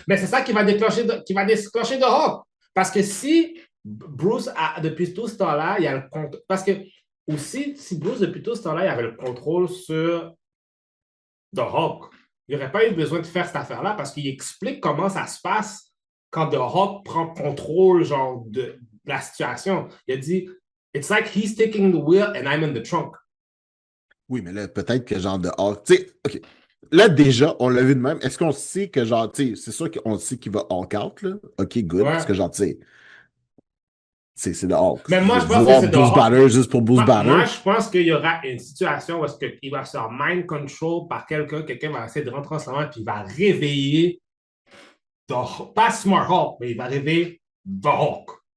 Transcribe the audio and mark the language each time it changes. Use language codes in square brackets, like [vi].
[fr] Mais c'est ça qui va déclencher de Hulk. Parce que si Bruce, depuis tout ce temps-là, il y a le contrôle. Parce que aussi, si Bruce, depuis tout ce temps-là, il avait le contrôle sur The Hulk, il n'y aurait pas eu besoin de faire cette affaire-là parce qu'il explique comment ça se passe quand The Hulk prend contrôle, genre, de la situation. Il a dit, [en] it's like he's taking the wheel and I'm in the trunk. [fr] Oui, mais là, peut-être que genre de Hulk. Tu sais, OK. Là, déjà, on l'a vu de même. Est-ce qu'on sait que genre, tu sais, c'est sûr qu'on sait qu'il va Hulk out, là? [en] OK, good. [fr] Ouais. Parce que genre, tu sais, c'est de Hulk. Mais moi, je pense que c'est de Bruce Hulk. Banner juste pour Bruce Banner. Moi, je pense qu'il y aura une situation où il va se faire mind control par quelqu'un va essayer de rentrer en ce moment, puis il va réveiller pas Smart Hulk, mais il va réveiller The Hulk.